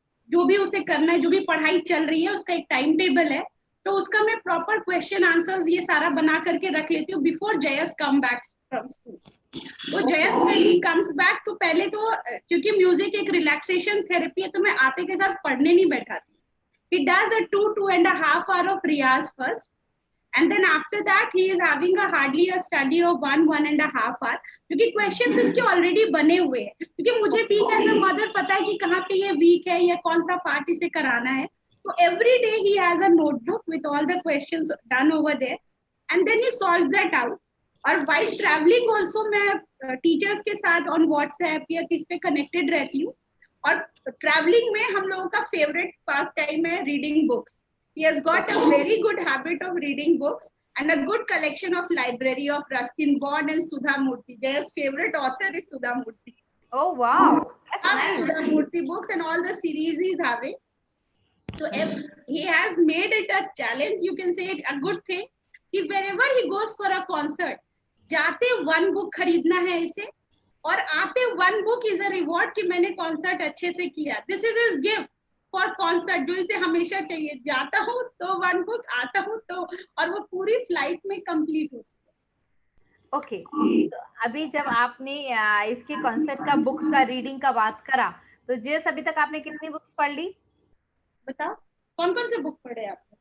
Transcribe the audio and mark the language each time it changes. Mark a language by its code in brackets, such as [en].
[hi] जो भी उसे करना है, जो भी पढ़ाई चल रही है उसका एक टाइम टेबल है, तो उसका मैं प्रॉपर क्वेश्चन आंसर्स ये सारा बना करके रख लेती हूँ [en] Before जयस come back from school. [hi] तो जयस [en] when he comes back, [hi] तो पहले तो क्योंकि म्यूजिक एक रिलैक्सेशन थेरेपी है, तो मैं आते के साथ पढ़ने नहीं बैठाती. [en] He does a 2.5 hour of riyaz first, and then after that he is having a hardly a study of 1.5 hour, [hi] क्योंकि questions इसके already बने हुए हैं, क्योंकि मुझे भी as a mother पता है कि कहाँ पे ये weak है या कौन सा part इसे कराना है. [en] तो every day he has a notebook with all the questions done over there, and then he solves that out. [hi] और while traveling also मैं टीचर्स के साथ on WhatsApp या किस पे connected रहती हूँ. और ट्रैवलिंग में हम लोगों का फेवरेट पास टाइम है reading books. [en] He has got a very good habit of reading books and a good collection of library of Ruskin Bond and Sudha Murthy. Their favorite author is Sudha Murthy. Oh wow, that's nice. Sudha Murthy books and all the series he's having. So if he has made it a challenge, you can say a good thing. [hi] कि [en] wherever he goes for a concert, [hi] जाते one book खरीदना है इसे, और आते [en] one book is a reward [hi] कि मैंने concert अच्छे से किया. [en] This is his gift for concert, [hi] जो इसे हमेशा चाहिए. जाता हूँ तो one book, आता हूँ तो, और वो पूरी फ्लाइट में कंप्लीट होती है. ओके, तो अभी जब आपने इसके कॉन्सर्ट का, बुक्स का, रीडिंग का बात करा, तो जेस अभी तक आपने कितनी बुक्स पढ़ ली? बताओ कौन कौन से बुक पढ़े आपने?